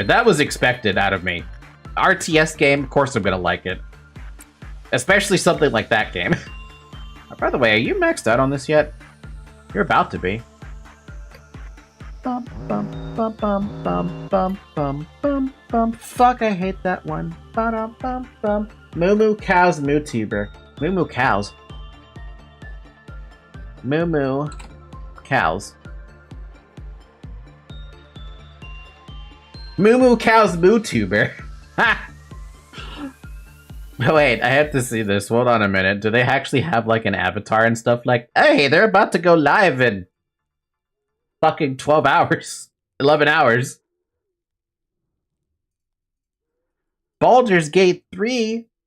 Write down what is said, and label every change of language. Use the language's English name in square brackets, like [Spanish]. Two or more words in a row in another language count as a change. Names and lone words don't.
[English] That was expected out of me. RTS game, of course I'm gonna like it, especially something like that game. By the way, are you maxed out on this yet? You're about to be. Bum, bum, bum, bum, bum, bum, bum, bum, bum. Fuck, I hate that one. Ba-dum, bum, bum. Moo Moo Cows MooTuber. Moo Moo Cows. Moo Moo Cows. Moo Moo Cows MooTuber. Ha! Wait, I have to see this. Hold on a minute. Do they actually have like an avatar and stuff like, hey, they're about to go live in fucking 12 hours. 11 hours. Baldur's Gate 3.